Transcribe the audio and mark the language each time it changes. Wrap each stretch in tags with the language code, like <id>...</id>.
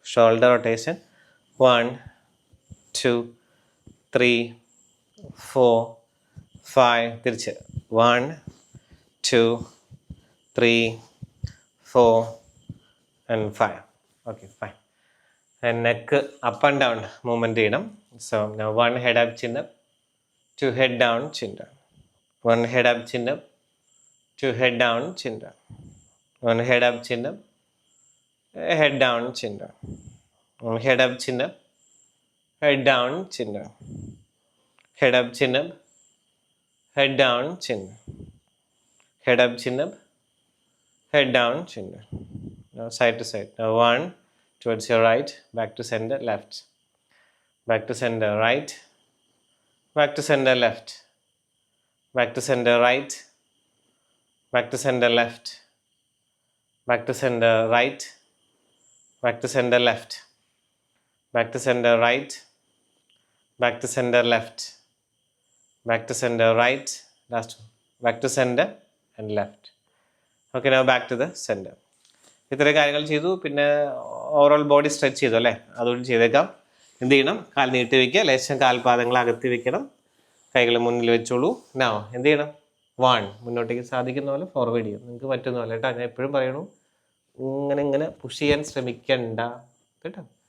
<en>Shoulder rotation 1 2 3 4 5. തിരിച്ച് 1 2 3 4 and 5. Okay, fine. Neck up and down movement</en> <ml>ചെയ്യണം.</ml> <en>So 1 head up, chin up, 2 head down, chin down, 1 head up, chin up, 2 head down, chin down, 1 head up, chin up, head down, chin down, head up, chin up, head down, chin down, head up, chin up, head down, chin up, head up, chin up, head down, chin down. Now side to side. Now 1 towards your right, back to center, left, back to center, right, back to center, left, back to center, right, back to center, left, back to center, right, back to center, left, back to center, right, back to center, left, back to center, right, last one, back to center and left. Okay, now back to the center.</en> <ml>ഇത്രയും കാര്യങ്ങൾ ചെയ്തു. പിന്നെ overall body stretch ചെയ്തു അല്ലേ, അതുകൊണ്ട് ചെയ്തേക്കാം. എന്ത് ചെയ്യണം? കാൽ നീട്ടി വയ്ക്കുക, ലേശം കാൽപാദങ്ങൾ അകത്തി വെക്കണം, കൈകൾ മുന്നിൽ വെച്ചോളൂ. നൗ എന്ത് ചെയ്യണം? 1 മുന്നോട്ടേക്ക് സാധിക്കുന്ന പോലെ ഫോർവേഡ് ചെയ്യും, നിങ്ങൾക്ക് പറ്റുന്ന പോലെ കേട്ടോ. ഞാൻ എപ്പോഴും പറയണു, ഇങ്ങനെ പുഷ് ചെയ്യാൻ ശ്രമിക്കണ്ട കേട്ടോ.</ml>